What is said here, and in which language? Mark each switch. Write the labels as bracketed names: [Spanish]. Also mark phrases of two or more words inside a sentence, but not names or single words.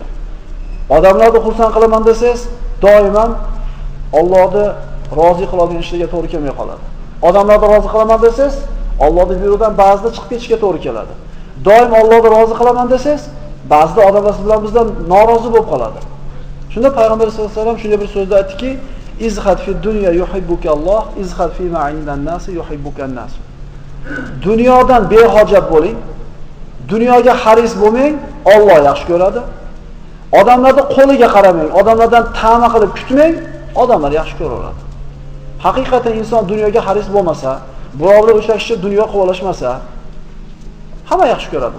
[Uzbek] Odamlarni xursand qilaman desangiz, doimo Allohni rozi qiladigan ishlarga to'g'ri kelmay qoladi. Odamlarni rozi qilaman desangiz, Allohning buyruqdan ba'zida chiqib ketishga to'g'ri keladi. Doim Allohni rozi qilaman desangiz, ba'zida odamlar siz bilan bizdan norozi bo'lib qoladi. Shunda payg'ambar [Arabic] صلى الله عليه وسلم [Uzbek] shunday bir so'zda aytdiki: [Arabic] "ازهد في الدنيا يحبك الله، ازهد في ما عند الناس يحبك الناس." [Uzbek] Dunyodan behojat bo'ling. Dunyoga xaris bo'lmang, Alloh yaxshi ko'radi. Odamlarning qo'liga qaramang, odamlardan ta'ma qilib kutmang, odamlar yaxshi ko'raveradi. Haqiqatan inson dunyoga xaris bo'lmasa, birovlar o'sha kishi dunyo qo'volashmasa, hamma yaxshi ko'radi.